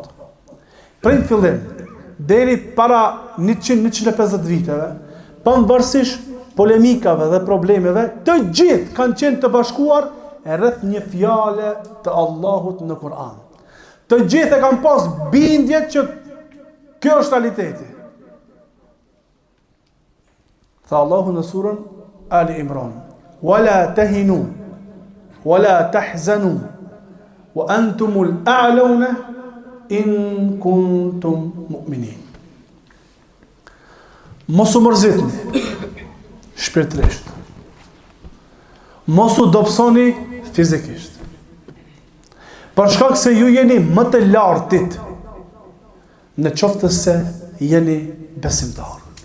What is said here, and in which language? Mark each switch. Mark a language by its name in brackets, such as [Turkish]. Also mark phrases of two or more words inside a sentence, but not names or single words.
[Albanian] Prej fillim deri para 100-150 viteve, pavarësisht polemikave dhe problemeve, të gjithë kanë qenë të bashkuar rreth një fjale të Allahut në Kur'an. Të gjithë e kanë pas bindje që kjo është realiteti. Tha Allahu në surën Ali Imran: [Arabic] "ولا تهنوا ولا تحزنوا وأنتم الأعلون إن كنتم مؤمنين." [Albanian] Mos u mërzitni shpirtërisht. Mos u dobësoni fizikisht. Për shkak se ju jeni më të lartit në qoftë se jeni besimtar.